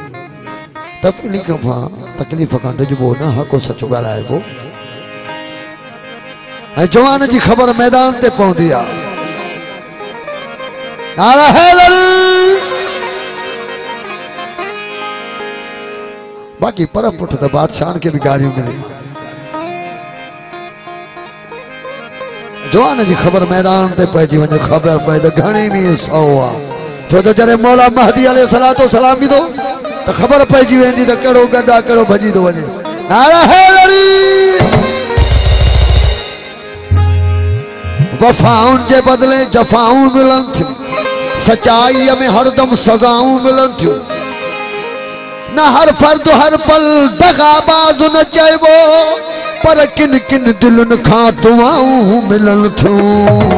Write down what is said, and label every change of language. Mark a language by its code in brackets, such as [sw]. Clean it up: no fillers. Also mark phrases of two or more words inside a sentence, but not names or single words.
[sd] तकलीफ़ खां डिॼबो न हको सच ॻाल्हाइबो ऐं जवान जी ख़बर मैदान ते पवंदी आहे नारा हैदरी बाक़ी पर पुठ त बादशाह के भी गारियों मिली जवान जी ख़बर मैदान ते पइजी वञे ख़बर पए त घणी ॾींहं सौ आहे छो त जॾहिं मौला महदी [ar] عليه الصلاة السلام [sd] ईंदो त ख़बर पइजी वेंदी त कहिड़ो गॾु आहे कहिड़ो भॼी थो वञे। वफ़ाउनि जे बदिले जफ़ाऊं मिलनि थियूं सचाईअ में हरदम सज़ाऊं मिलनि थियूं न हर फर्द हर पल दगाबाज़ न चइबो पर किन किन दिलनि खां दुआऊं मिलनि थियूं।